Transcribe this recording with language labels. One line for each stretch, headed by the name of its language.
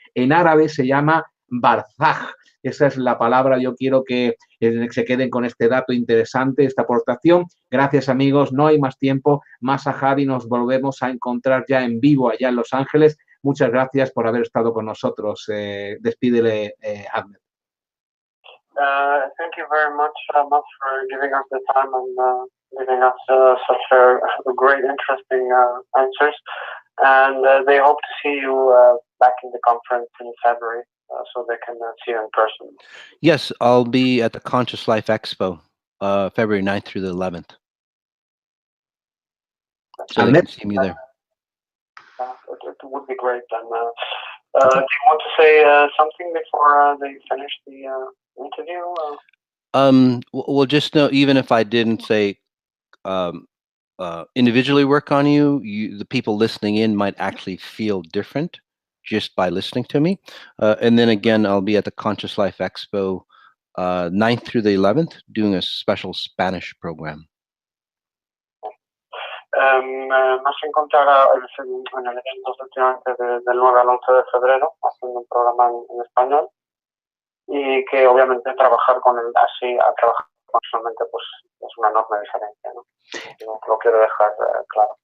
Spanish: En árabe se llama barzaj. Esa es la palabra. Yo quiero que se queden con este dato interesante, esta aportación. Gracias, amigos. No hay más tiempo. Mas Sajady, nos volvemos a encontrar ya en vivo allá en Los Ángeles. Muchas gracias por haber estado con nosotros. Despídele, Ahmed.
English: Thank you very much, Mas, for giving us the time and giving us such a great, interesting answers. And they hope to see you back in the conference in February. So they can see you in person. Yes, I'll be at the Conscious Life Expo, February 9th through the 11th. So they can see me there. It would be great. And do you want to say something before they finish the interview? Well, just know, even if I didn't say individually work on you, the people listening in might actually feel different just by listening to me. And then again, I'll be at the Conscious Life Expo 9th through the 11th doing a special Spanish program.
Spanish: Nos encontrará en el evento últimamente del 9 al 11 de febrero haciendo un programa en español, y que obviamente trabajar con él así, a trabajar personalmente, pues es una enorme diferencia, ¿no? Lo quiero dejar claro.